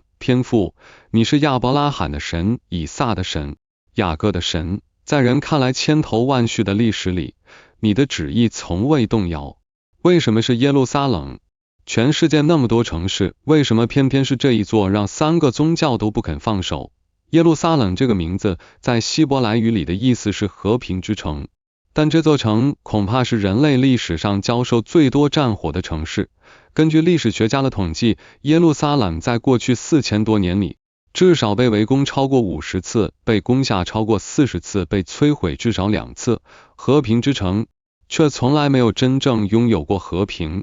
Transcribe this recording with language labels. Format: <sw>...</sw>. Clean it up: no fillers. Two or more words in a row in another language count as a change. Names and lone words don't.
<zh>天父，你是亞伯拉罕的神，以撒的神，雅各的神，在人看來千頭萬緒的歷史裡，你的旨意從未動搖。為什麼是耶路撒冷？全世界那麼多城市，為什麼偏偏是這一座讓3個宗教都不肯放手？耶路撒冷這個名字在希伯來語裡的意思是和平之城，但這座城恐怕是人類歷史上遭受最多戰火的城市。根據歷史學家的統計，耶路撒冷在過去4000多年裡，至少被圍攻超過50次，被攻下超過40次，被摧毀至少2次。和平之城，卻從來沒有真正擁有過和平。</zh>